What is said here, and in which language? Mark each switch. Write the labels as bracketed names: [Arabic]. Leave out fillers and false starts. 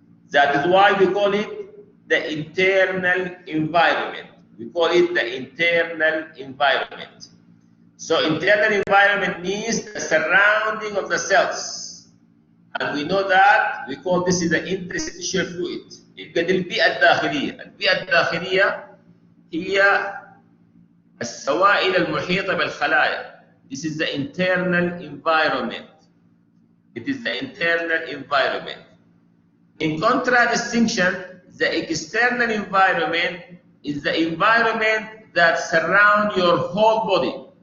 [English] That is why we call it the internal environment. We call it the internal environment. So internal environment means the surrounding of the cells. And we know that we call this is the interstitial fluid. [Arabic] يبقى دي البيئة الداخلية. البيئة الداخلية هي السوائل المحيطة بالخلايا. [English] This is the internal environment. It is the internal environment. In contradistinction, the external environment is the environment that surrounds your whole body.